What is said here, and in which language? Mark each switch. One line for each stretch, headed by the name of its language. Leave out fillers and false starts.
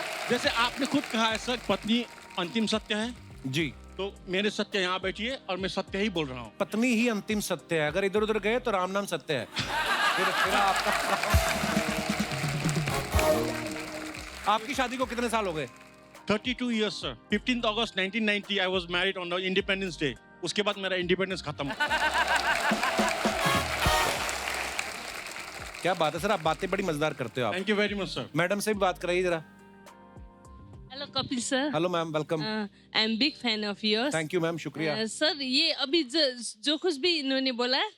Hindi: जैसे आपने खुद कहा है सर, पत्नी अंतिम सत्य है, जी, तो मेरे सत्य यहाँ बैठी है और मैं सत्य ही बोल रहा हूँ। पत्नी ही अंतिम सत्य है। अगर इधर उधर गए तो राम नाम सत्य है। फिर आपका आपकी शादी को कितने साल हो गए?
English: 32 years sir. 15th August 1990 I was married on the Independence Day.
Hindi: उसके बाद मेरा इंडिपेंडेंस खत्म. क्या बात है सर, आप बातें बड़ी मजेदार करते हो आप.
English: Thank you very much sir.
Hindi: Madam से भी बात कराइए जरा.
English: Hello Kapil sir, hello ma'am, welcome. I am big fan of yours. Thank you ma'am, शुक्रिया.
Hindi: सर ये अभी जो कुछ भी इन्होंने बोला